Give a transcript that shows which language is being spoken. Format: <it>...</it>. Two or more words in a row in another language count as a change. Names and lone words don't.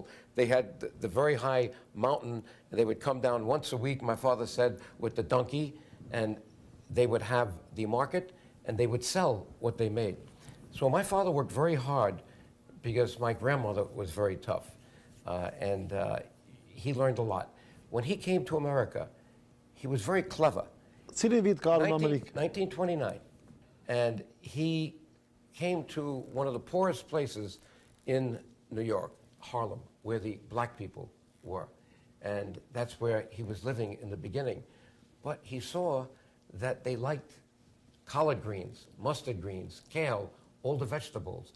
<en>They had the very high mountain, and they would come down once a week, my father said, with the donkey, and they would have the market, and they would sell what they made. So my father worked very hard because my grandmother was very tough, and he learned a lot. When he came to America, he was very clever.</en> <sq>Cili vit ka ardhur në Amerikë? 1929.</sq> <en>And he came to one of the poorest places in New York, Harlem, where the black people were. And that's where he was living in the beginning. But he saw that they liked collard greens, mustard greens, kale, all the vegetables.</en>